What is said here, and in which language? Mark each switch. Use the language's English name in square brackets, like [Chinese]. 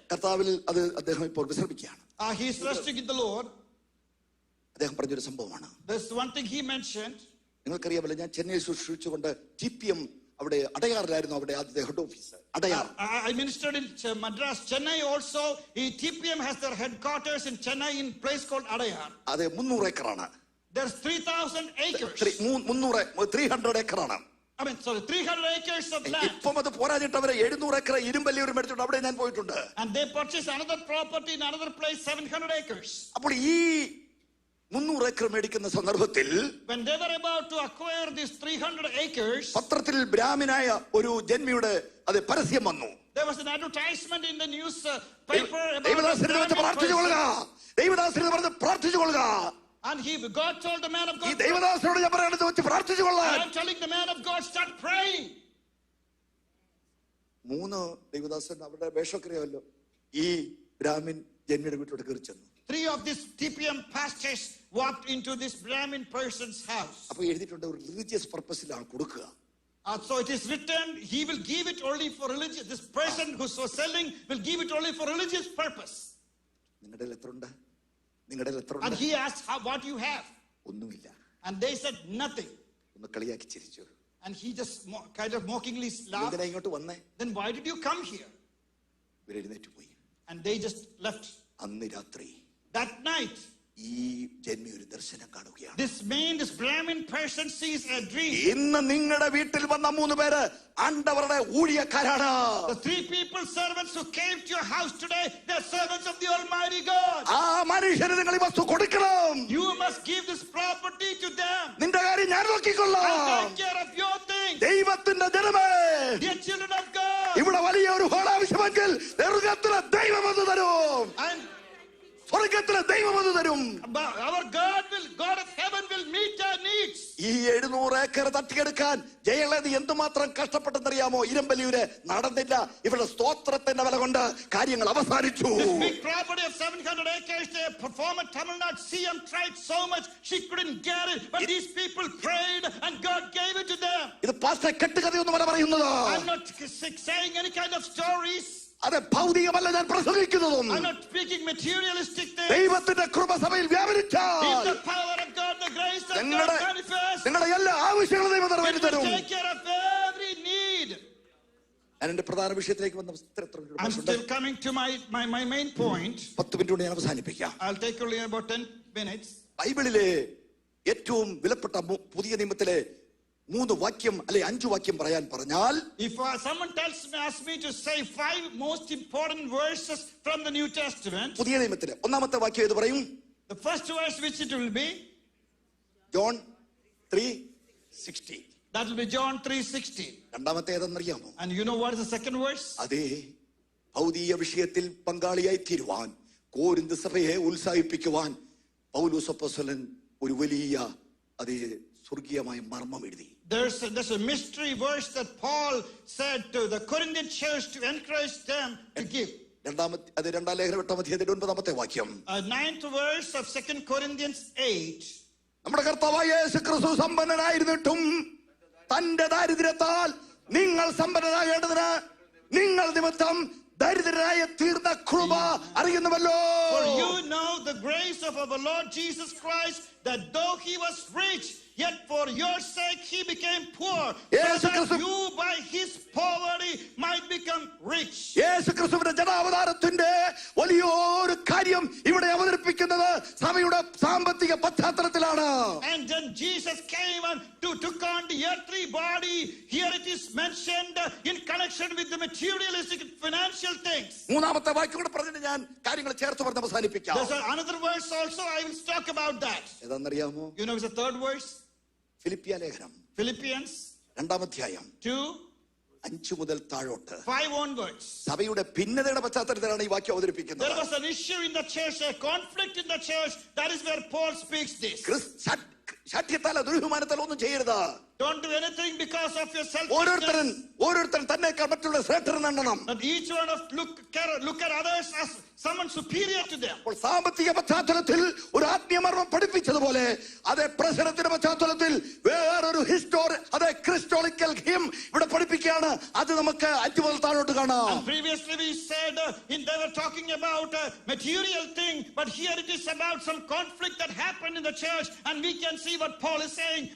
[Malayalam] കർത്താവിൽ അത് അദ്ദേഹം ഇപ്പോൾ വിശ്രമിക്കുകയാണ്. [English] He is resting in the Lord. [Malayalam] അദ്ദേഹം പറഞ്ഞൊരു സംഭവമാണ്. [English] There's one thing he mentioned. [Malayalam] നിങ്ങൾക്കറിയാമല്ലോ, ഞാൻ ചെന്നൈ ശുശ്രൂഷിച്ചുകൊണ്ട് TPM അവിടെ അടയാറിലായിരുന്നു, അവിടെ ആദ്യത്തെ [English] head office [Malayalam] Adyar. [English] I ministered in Madras, Chennai also. TPM has their headquarters in Chennai in a place called Adayar. [Malayalam] അത് 300 ഏക്കറാണ്. [English] There's 3,000 acres. [Malayalam] 300 ഏക്കറാണ്. [English] 300 acres of land. [Malayalam] ഇപ്പം അത് പോരാഞ്ഞിട്ട് അവരെ 700 ഏക്കർ ഇരുമ്പല്ലിയൂർ മേടിച്ചിട്ട് അവിടെ ഞാൻ പോയിട്ടുണ്ട്. [English] And they purchased another property in another place, 700 acres. [Malayalam] അപ്പോൾ ഈ 300 ഏക്കർ മേടിക്കുന്ന സന്ദർഭത്തിൽ [English] When they were about to acquire these 300 acres, [Malayalam] പത്രത്തിൽ ബ്രാഹ്മനായ ഒരു ജന്മിയുടെ അത് പരസ്യം വന്നു. [English] There was an advertisement in the newspaper about [Malayalam] ദൈവദാസനെ വെച്ച് പ്രാർത്ഥിച്ചു കൊള്ളുക, ദൈവദാസനെ പറഞ്ഞ് പ്രാർത്ഥിച്ചു കൊള്ളുക. [English] and God told the man of [Malayalam] ഈ [English] God, [Malayalam] ദൈവദാസനോട് ഞാൻ പറയണത് വെച്ച് പ്രാർത്ഥിച്ചു കൊള്ളാൻ. [English] I'm telling the man of God, start praying. [Malayalam] 3 ദൈവദാസൻ അവരുടെ വേഷക്രിയമല്ലോ ഈ ബ്രാഹ്മിൻ ജന്മിയുടെ വീട്ടിലോട്ട് കയറി ചെന്നു. [English] 3 of these TPM pastors walked into this Brahmin person's house. [Malayalam] അപ്പൊ എഴുതിയിട്ടുണ്ട് ഒരു [English] religious പർപ്പസിലാണ് [Malayalam] കൊടുക്കുക. [English] So it is written, he will give it only for religious. This person who's so selling will give it only for religious purpose. [Malayalam] നിങ്ങളുടെ എത്ര ഉണ്ട്? നിങ്ങളുടെ എത്ര [English] And [Malayalam] ഉണ്ട്? [English] he asked, what you have? [Malayalam] ഒന്നുമില്ല. [English] And they said nothing. [Malayalam] ഒന്ന് കളിയാക്കി ചിരിച്ചു. [English] And he just kind of mockingly laughed. [Malayalam] എന്തിനാ ഇങ്ങോട്ട് വന്നേ? [English] Then why did you come here? [Malayalam] ഇവരെഴുന്നേറ്റ് പോയി. [English] And they just left. [Malayalam] അന്ന് രാത്രി [English] That night, [Malayalam] ഈ ജന്മി ഒരു ദർശനം കാണുകയാണ്. [English] this Brahmin person sees a dream. [Malayalam] ഇന്ന് നിങ്ങളുടെ വീട്ടിൽ വന്ന 3 പേര് ആണ്ടവരുടെ ഊഴിയക്കാരാണ്. [English] The 3 people, servants who came to your house today, they're servants of the Almighty God. [Malayalam] ആ മനുഷ്യന് നിങ്ങൾ ഈ വസ്തു കൊടുക്കണം. [English] You must give this property to them. [Malayalam] നിന്റെ കാര്യം ഞാൻ നോക്കിക്കൊള്ളാം. [English] I'll take care of your thing. [Malayalam] ദൈവത്തിന്റെ ജനമേ, [English] Dear children of God. [Malayalam] ഇവിടെ വലിയ ഒരു ഹോൾ ആവശ്യമെങ്കിൽ സ്വർഗ്ഗത്തിലെ ദൈവം അത് തരും. [English] And [Malayalam] സ്വർഗ്ഗത്തിലെ ദൈവം അത് തരും. [English] our God of heaven will meet our needs. [Malayalam] ഈ 700 ഏക്കർ തട്ടിയെടുക്കാൻ ജയലളിത എന്തുമാത്രം കഷ്ടപ്പെട്ടെന്നറിയാമോ? ഇരമ്പലിയൂര് നടന്നില്ല. ഇവരുടെ സ്തോത്രത്തിന്റെ വില കൊണ്ട് കാര്യങ്ങൾ അവസാനിച്ചു. [English] This big property of 700 acres, the former Tamil Nadu CM tried so much, she couldn't get it. But these people prayed and God gave it to them. [Malayalam] ഇത് pastor കെട്ടുകഥയൊന്നുമല്ല പറയുന്നത്. [English] I'm not saying any kind of stories. [Malayalam] അത് ഭൗതികമല്ല ഞാൻ പ്രസംഗിക്കുന്നതും. [English] I'm not speaking materialistic things. [Malayalam] ദൈവത്തിന്റെ കൃപ സഭയിൽ വ്യാപരിച്ചാൽ [English] If the power of God, the grace of God manifests, [Malayalam] നിങ്ങളുടെ എല്ലാ ആവശ്യങ്ങളും ദൈവം നിറവേറ്റി [English] it will [Malayalam] തരും. [English] take care of every need. [Malayalam] ഞാൻ എന്റെ പ്രധാന വിഷയത്തിലേക്ക് വന്ന [English] I'm still coming to my main point. [Malayalam] 10 minute കൊണ്ട് ഞാൻ അവസാനിപ്പിക്കാം. [English] I'll take only about 10 minutes. [Malayalam] ബൈബിളിലെ ഏറ്റവും വിലപ്പെട്ട പുതിയ നിയമത്തിലെ 3 വാക്യം അല്ലെ 5 വാക്യം പറയാൻ പറഞ്ഞാൽ, [English] if someone asks me to say 5 most important verses from the New Testament, [Malayalam] പുതിയ നിയമത്തിലെ ഒന്നാമത്തെ വാക്യം ഏത് പറയും? [English] the first verse which it will be, [Malayalam] John 3:16. [English] that will be John 3:16. [Malayalam] രണ്ടാമത്തെ ഏതെന്നറിയാമോ? [English] And you know what is the second verse? [Malayalam] അതേ, ഭൗതിക വിഷയത്തിൽ പങ്കാളിയായി തീരുവാൻ, കോരിന്ത് സഭയെ ഉത്സാഹിപ്പിക്കുവാൻ പൗലോസ് അപ്പോസ്തലൻ ഒരു വലിയ അതേ സ്വർഗീയമായ മർമ്മം എഴുതി. [English] There's a mystery verse that Paul said to the Corinthian church to encourage them to give. [Malayalam] രണ്ടാം ലേഖനം 8-ാം അധ്യായത്തിന്റെ 9-ാമത്തെ വാക്യം. [English] 9th verse of 2 Corinthians 8. [Malayalam] നമ്മുടെ കർത്താവായ യേശുക്രിസ്തു സമ്പന്നനായിരുന്നിട്ടും തന്റെ ദാരിദ്ര്യത്താൽ നിങ്ങൾ സമ്പന്നരാകേണ്ടതിന് നിങ്ങൾ നിമിത്തം ദരിദ്രരായ തീർന്ന കൃപ അറിയുന്നുവല്ലോ. [English] For you know the grace of our Lord Jesus Christ, that though he was rich, yet for your sake he became poor, so that you by his poverty might become rich. [Malayalam] യേശുക്രിസ്തുവിന്റെ ജനാവതാരത്തിന്റെ വലിയൊരു കാര്യം ഇവിടെ അവതരിപ്പിക്കുന്നത് സഭയുടെ സാമ്പത്തിക പശ്ചാത്തലത്തിലാണ്. [English] And then Jesus came and took on the earthly body. Here it is mentioned in connection with the materialistic financial things. [Malayalam] മൂന്നാമത്തെ വാക്യം കൂടെ പറഞ്ഞിട്ട് ഞാൻ കാര്യങ്ങൾ ചേർത്ത് പറഞ്ഞ് അവസാനിപ്പിക്കാം. [English] There's another verse also, I will talk about that. [Malayalam] ഏതാണെന്നറിയാമോ? [English] You know, it's the third verse. [Malayalam] ഫിലിപ്പിയ ലേഖനം [English] Philippians [Malayalam] 2-ാം അധ്യായം [English] 2:5 [Malayalam] മുതൽ താഴോട്ട് [English] onwards. [Malayalam] സഭയുടെ ഭിന്നതയുടെ പശ്ചാത്തലത്തിലാണ് ഈ വാക്യം അവതരിപ്പിക്കുന്നത്. [English] There was an issue in the church, a conflict in the church. That is where Paul speaks this. [Malayalam] ശാഠ്യത്താല ദുർബഹുമാനത്താൽ ഒന്നും ചെയ്യരുത്. [English] Don't do anything because of your selfishness. [Malayalam] ഓരോരുത്തരും തന്നേക്കാൾ മറ്റുള്ള ശ്രേഷ്ഠരെന്ന് എണ്ണണം. [English] That each one of look at others as someone superior to them. [Malayalam] അപ്പോൾ സാമ്പത്തിക പശ്ചാത്തലത്തിൽ ഒരു ആത്മീയമർമ്മം പഠിപ്പിച്ചതുപോലെ അതേ പ്രശ്നത്തിന്റെ പശ്ചാത്തലത്തിൽ വേറൊരു അതേ [English] christological hymn [Malayalam] ഇവിടെ പഠിപ്പിക്കുകയാണ്. അത് നമുക്ക് 5 മുതൽ താഴോട്ട് കാണാം. [English] And previously we said they were talking about a material thing, but here it is about some conflict that happened in the church, and we can see what Paul is saying.